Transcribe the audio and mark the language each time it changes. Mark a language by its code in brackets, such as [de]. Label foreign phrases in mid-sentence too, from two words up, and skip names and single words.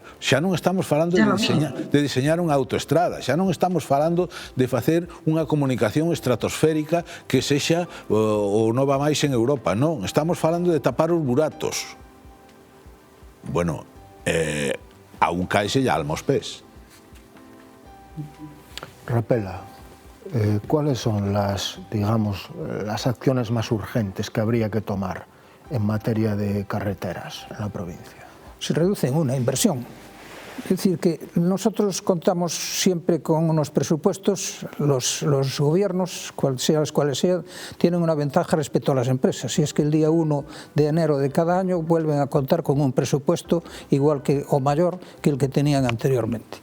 [gl] Xa non estamos falando de diseñar unha autoestrada, xa non estamos falando de facer unha comunicación estratosférica que sexa o nova máis en Europa, non, estamos falando de tapar os buratos. Bueno, aún caese ya alma aos pés. [es] Rapela, ¿cuáles son las acciones más urgentes que habría que tomar en materia de carreteras en la provincia? Se reduce en una inversión. Es decir, que nosotros contamos siempre con unos presupuestos, los gobiernos, cuales sean, tienen una ventaja respecto a las empresas, y es que el día 1 de enero de cada año vuelven a contar con un presupuesto igual que o mayor que el que tenían anteriormente.